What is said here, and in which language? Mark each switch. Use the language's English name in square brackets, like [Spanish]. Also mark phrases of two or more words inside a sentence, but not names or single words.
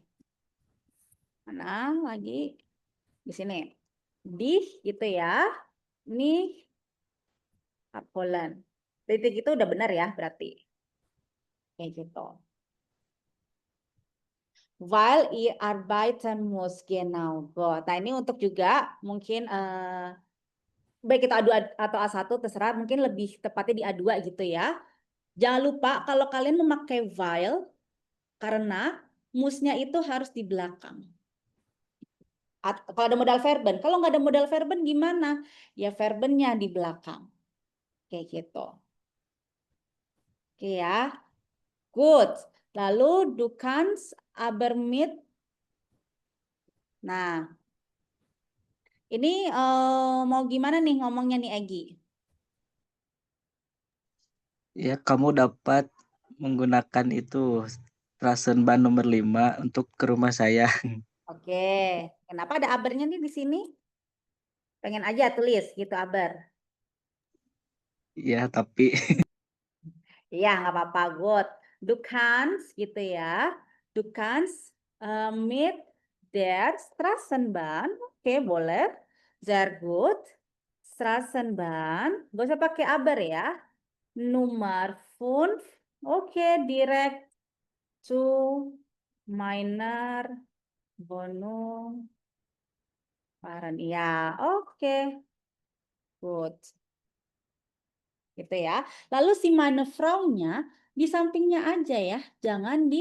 [Indonesian] Mana lagi? Di sini. Dich gitu ya. Ini Poland. Titik itu udah benar ya berarti. Kayak gitu. [German] While ihr arbeiten muss, genau. [Indonesian] Nah ini untuk juga mungkin baik itu A2 atau A1 terserah, mungkin lebih tepatnya di A2 gitu ya. Jangan lupa kalau kalian memakai while, karena musnya itu harus di belakang. Kalau ada [German] modal verben, [Indonesian] kalau nggak ada [German] modal verben [Indonesian] gimana? Ya verbennya di belakang. Kayak gitu. Oke ya. [German] Good. Lalu du kannst aber mit. [Indonesian] Nah, ini mau gimana nih ngomongnya nih Egy? Ya, kamu dapat menggunakan itu Straßenbahn nomor 5 untuk ke rumah saya. Oke. Kenapa ada abernya nih di sini? Pengen aja tulis gitu aber. Ya, tapi Iya, nggak apa-apa. Good. [German] Du kannst [Indonesian] gitu ya. [German] Du kannst mit der Straßenbahn. [Indonesian] Oke, boleh. [German] Sehr gut. Straßenbahn. [Indonesian] Gak usah pakai aber ya. Nummer 5. Oke, [English] direct to [German] meiner Wohnung. [Indonesian] Ya, oke. Good. Gitu ya. Lalu si [German] meine Frau- [Indonesian] nya di sampingnya aja ya.